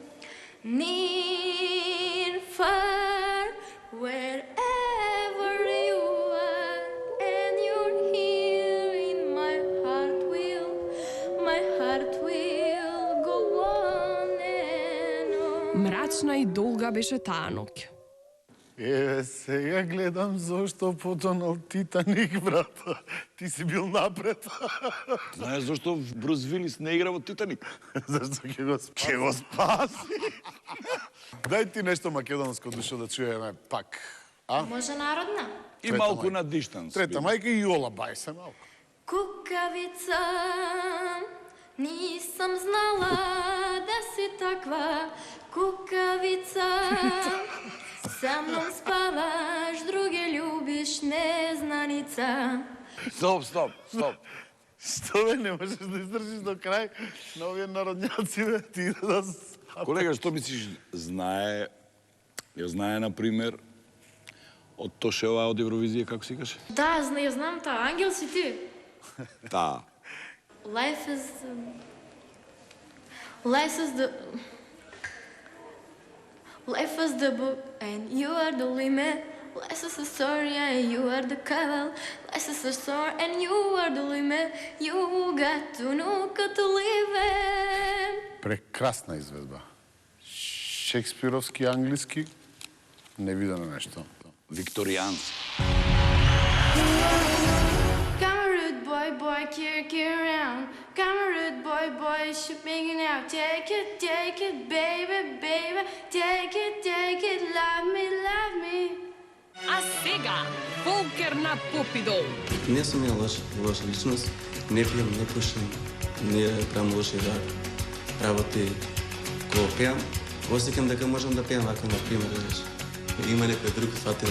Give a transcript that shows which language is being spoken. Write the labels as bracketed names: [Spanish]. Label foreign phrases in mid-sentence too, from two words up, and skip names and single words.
[English] Near, far, wherever you are, and you're here in my heart will go on and on. [Macedonian] Мрачна и долга беше таа ноќ. Еве, сега гледам зошто потонал Титаник, брат. Ти си бил напред. Знаеш зашто Брус Вилис не игра во Титаник? Зашто ќе го спаси? Ќе го спаси. Дај ти нешто македонско душо да чуеме пак. А? Може народна? И Трета малку мајка. на дистанс. Трета мајка и Јола, бај се малку. [Serbian] Кукавица, нисам знала да си таква кукавица. Sa mnom spavaš, druge ljubiš, neznanica. [Macedonian] Стоп. Што бе, не можеш да издржиш до крај на овие народњаци, бе, ти да... Колега, што мислиш, знае, на пример, од Тошева од Евровизија, како си каже? Да, ја знам таа. Ангел си ти. Таа. [English] Life is the... Life is the book and you are the limit. Life is a story and you are the cover. Life is a story and you are the limit. You got to know how to live it. [Macedonian] Прекрасна изvedba. Шекспировски, англиски, невидено нешто. Викторијански. [English] Come a rude boy, boy, carry around. Come a rude boy, boy, shipping it out. Take it, baby, baby. Take it, love me. [Macedonian] А сега, Волкер на Попидол. Не сум ја лоша личност, не пијам, не пушам, не правам лоши работи кога пеам. Осеќам дека можам да пеам вака, например, има некој друг фатил.